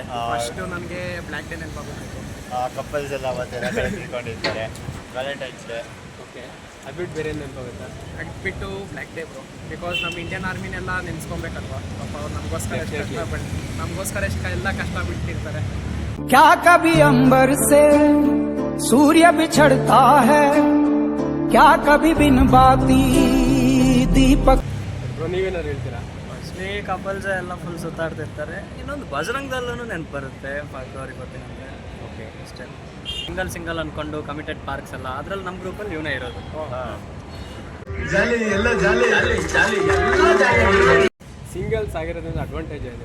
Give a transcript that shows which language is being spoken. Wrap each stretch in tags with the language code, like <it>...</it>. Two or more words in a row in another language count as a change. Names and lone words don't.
<kn>ಫಸ್ಟು ನನಗೆ</kn> <en>black day</en> <kn>ನೆನಪಾಗುತ್ತೆ. ಕಪ್ಪಲ್ಸ್ ಎಲ್ಲ ಅವತ್ತೆಲ್ಲ ತಿಳ್ಕೊಂಡಿರ್ತಾರೆ. ವ್ಯಾಲೆಂಟೈನ್ಸ್ ಡೇ. ಓಕೆ. ಅದು ಬಿಟ್ಟು ಬೇರೆ ಏನು ನೆನಪಾಗುತ್ತಾ? ಬಿಟ್ಟು</kn> <en>black day bro, because</en> <kn>ನಮ್ಮ ಇಂಡಿಯನ್ ಆರ್ಮಿನೆಲ್ಲ ನೆನೆಸ್ಕೊಬೇಕಲ್ವಾ. ಪಾಪ ಅವ್ರು ನಮಗೋಸ್ಕರ ಎಷ್ಟು ಎಲ್ಲ ಕಷ್ಟ ಬಿಟ್ಟಿರ್ತಾರೆ.</kn> <hi>क्या कभी अंबर से सूर्य बिछड़ता है क्या कभी बिन बाती दीपक.</hi> <kn>ಬ್ರೋ, ನೀವೇನಾದ್ರು ಹೇಳ್ತೀರಾ?</kn> <en>mostly couples</en> <kn>ಎಲ್ಲ ಫುಲ್ ಸುತ್ತಾಡ್ತಿರ್ತಾರೆ. ಇನ್ನೊಂದು ಬಜರಂಗದಲ್ಲೂ ನೆನಪು ಬರುತ್ತೆ ಫೆಬ್ರವರಿ 14 ಅಂದರೆ. ಓಕೆ. ಅಷ್ಟೇ. ಸಿಂಗಲ್ ಅಂದ್ಕೊಂಡು ಕಮಿಟೆಡ್ ಪಾರ್ಕ್ಸ್ ಎಲ್ಲ ಅದರಲ್ಲಿ ನಮ್ಮ ಗ್ರೂಪಲ್ಲಿ ಇವನೇ ಇರೋದು. ಸಿಂಗಲ್ಸ್ ಆಗಿರೋದ್ರಿಂದ ಅಡ್ವಾಂಟೇಜ್ ಇದೆ.</kn>